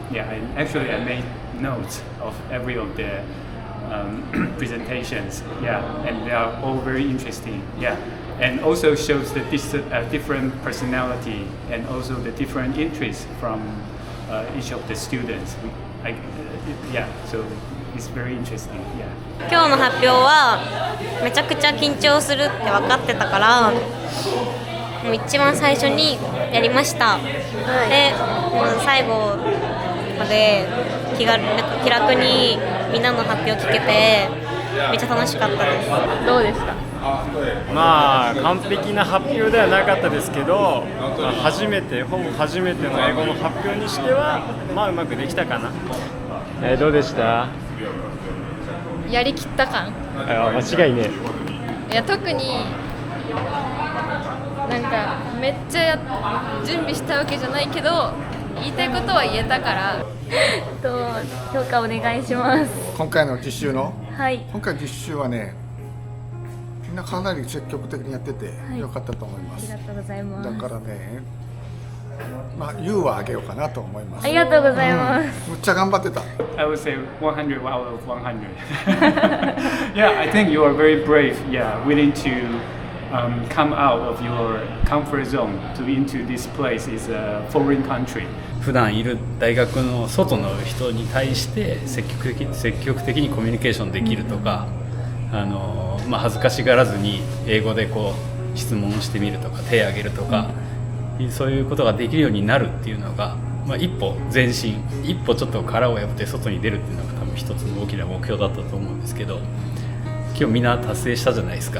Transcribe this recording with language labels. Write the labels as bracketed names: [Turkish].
[English] Yeah, I made notes of every of the presentations. Yeah, and they are all very interesting. Yeah, and also shows the different personality and also the different interests from each of the students. Yeah, so it's very interesting. Yeah. [Japanese] 今日の発表はめちゃくちゃ緊張するって分かってたから、もう一番最初にやりました。で、もう最後まで気楽にみんなの発表聞けてめっちゃ楽しかったです。どうですか？まあ完璧な発表ではなかったですけど、ほぼ初めての英語の発表にしてはまあうまくできたかな。どうでした？やりきった感。間違いね。いや特になんかめっちゃ準備したわけじゃないけど言いたいことは言えたから評価お願いします。今回の実習の、はい、今回実習はね、みんなかなり積極的にやってて良かったと思います。ありがとうございます。だからね、まあ U はあげようかなと思います。ありがとうございます。むっちゃ頑張ってた。 [English] I would say 100 out of 100. Yeah, I think you are very brave. Yeah, willing to come out of your comfort zone to into this place is a foreign country. [Japanese] 普段いる大学の外の人に対して積極的にコミュニケーションできるとか、恥ずかしがらずに英語でこう質問してみるとか手を挙げるとか、そういうことができるようになるっていうのが、一歩前進、一歩ちょっと殻を破って外に出るっていうのが多分一つの大きな目標だったと思うんですけど、今日みんな達成したじゃないですか。